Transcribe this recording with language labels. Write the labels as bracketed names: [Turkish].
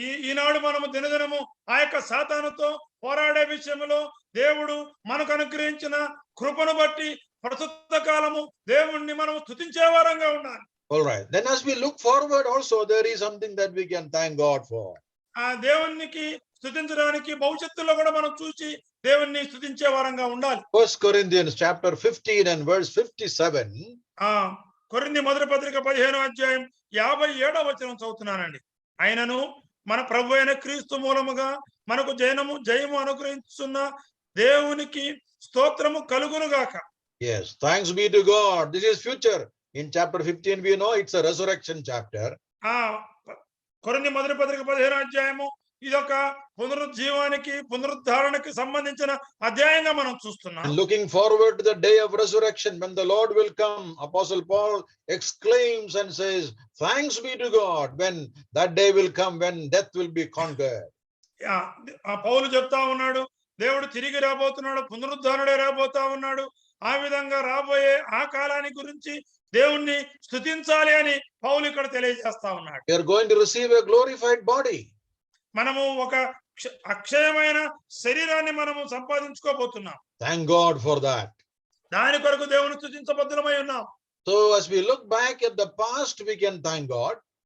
[Telugu] ఈనాడు మనము దినదినము ఆ యొక్క సాతానుతో పోరాడే విషయంలో దేవుడు మనకు అనుగ్రహించిన కృపను బట్టి ప్రస్తుత కాలము దేవుణ్ణి మనం స్తుతించే వారంగా ఉండాలి. [English] All right. Then as we look forward also, there is something that we can thank God for. [Telugu] ఆ దేవునికి స్తుతించడానికి భవిష్యత్తులో కూడా మనం చూసి దేవుణ్ణి స్తుతించే వారంగా ఉండాలి. [English] 1 Corinthians chapter 15 and verse 57. [Telugu] ఆ కొరింథీ మొదటి పత్రిక 15వ అధ్యాయం 57వ వచనం చదువుతున్నానండి. ఆయనను మన ప్రభు అయిన క్రీస్తు మూలముగా మనకు జయము అనుగ్రహించున్న దేవునికి స్తోత్రము కలుగును గాక. [English] Yes, thanks be to God. This is future. In chapter 15 we know it's a resurrection chapter. [Telugu] ఆ కొరింథీ మొదటి పత్రిక 15వ అధ్యాయము ఇదొక పునరుజ్జీవానికి పునరుద్ధరణకి సంబంధించిన అధ్యాయంగా మనం చూస్తున్నాం. [English] And looking forward to the day of resurrection when the Lord will come, Apostle Paul exclaims and says, thanks be to God when that day will come when death will be conquered. [Telugu] ఆ పౌలు చెప్తా ఉన్నాడు, దేవుడు తిరిగి రాబోతున్నాడు, పునరుద్ధరణే రాబోతా ఉన్నాడు. ఆ విధంగా రాబోయే ఆ కాలాన్ని గురించి దేవుణ్ణి స్తుతించాలి అని పౌలు ఇక్కడ తెలియజేస్తా ఉన్నాడు. [English] We are going to receive a glorified body. [Telugu] మనము ఒక అక్షయమైన శరీరాన్ని మనము సంపాదించుకోబోతున్నాం. [English] Thank God for that. [Telugu] దాని కొరకు దేవుని స్తుతించబద్ధులమై ఉన్నాం. [English] So as we look back at the past, we can thank God.